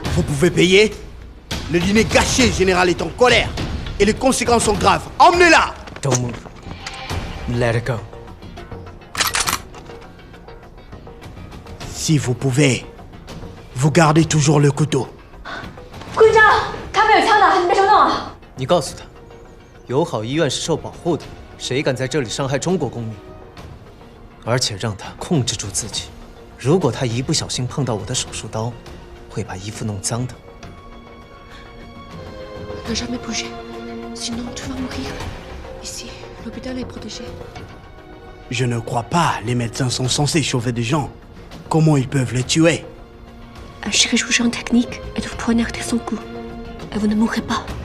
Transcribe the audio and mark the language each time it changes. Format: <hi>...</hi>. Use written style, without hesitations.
<fr>Vous pouvez payer? Le dîner gâché, le général est en colère. Et les conséquences sont graves. Emmenez-la!</fr> <en>Don't move. Let it go.</en> <fr>Si vous pouvez, vous gardez toujours le couteau.</fr> <zh>顾局长，他们有枪的，你别冲动啊！你告诉他，友好医院是受保护的，谁敢在这里伤害中国公民？而且让他控制住自己，如果他一不小心碰到我的手术刀，会把衣服弄脏的。</zh> <fr>Ne jamais bouger, sinon tu vas mourir. Ici, l'hôpital est protégé. Je ne crois pas. Les médecins sont censés sauver des gens. Comment ils peuvent les tuer? Un chirurgien technique est de poignarder son cou. Et vous ne mourrez pas.</fr>